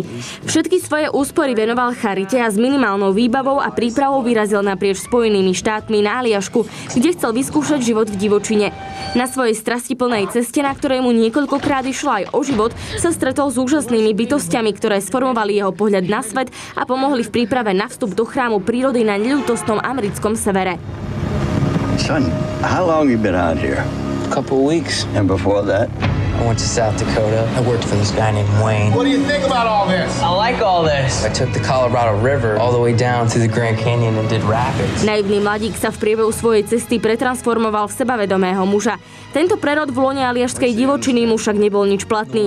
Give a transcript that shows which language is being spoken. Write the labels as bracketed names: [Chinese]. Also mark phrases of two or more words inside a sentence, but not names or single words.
[Slovak] Všetky svoje úspory venoval charite a s minimálnou výbavou a prípravou vyrazil naprieč Spojenými štátmi na Aliašku, kde chcel vyskúšať život v divočine. Na svojej strastiplnej ceste, na ktorej mu niekoľkokrát išlo aj o život, sa stretol s úžasnými bytostiami, ktoré sformovali jeho pohľad na svet a pomohli v príprave na vstup do chrámu prírody na neľútostnom americkom severe. [English] Son, how long you been out here? A couple weeks. And before that? I went to South Dakota. I worked for this guy named Wayne. What do you think about all this? I like all this. I took the Colorado River all the way down to the Grand Canyon and did rapids. [Slovak] Naivný mladík sa v priebehu svojej cesty pretransformoval v sebavedomého muža. Tento prerod v lone aliašskej divočiny mu však nebol nič platný.